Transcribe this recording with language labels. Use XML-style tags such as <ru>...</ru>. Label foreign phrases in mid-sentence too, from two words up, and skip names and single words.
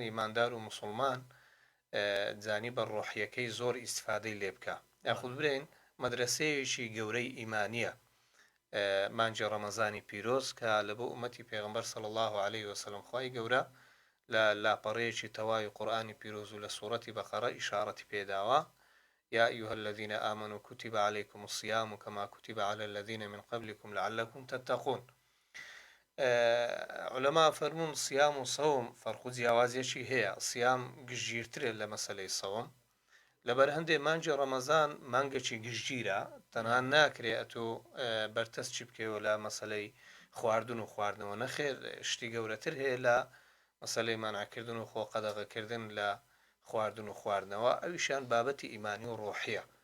<ckb>ئیماندار و مسلمان جانیبە ڕۆحیەکەی زۆر ئیسفادەی لێ بکە یاخود برین مەدرسەیەکی گەورەی ئیمانیە مانجی ڕەمەزانی پیرۆز کە لە بۆ ئومەتی پێغمبەر</ckb> <ar>صلی الله عليه وسلم</ar> <ckb>خی گەورە لە لاپەڕەیەکی تەواوی قورآانی پیرۆز و لە سوورەتی بەقەرە ئیشارەتی پێداوە</ckb> <ar>يا أيها الذين آمنوا كتب عليكم الصيام كما كتب على الذين من قبلكم لعلكم تتقون</ar> <ckb>علماء فرمون</ckb> <ar>صيام وصوم</ar> <ckb>فرق جیاوازیەکی هەیە صيام گشتگیرترە لە مەسەلەی سەوم لەبەر هەندێ مانجی ڕەمەزان مانگەکی گشتگیرە تەنها ناکرێت ئەتۆ بەرتەست چی بکەوە لە مەسەلەی خواردن و خواردنەوە نەخێر شتی گەورەتر هەیە لە مەسەلەی مانعکردن و خۆ قەدەغەکردن لە خواردن و خواردنەوە ئەویشیان بابەتی ئیمانی و ڕۆحیە</ckb>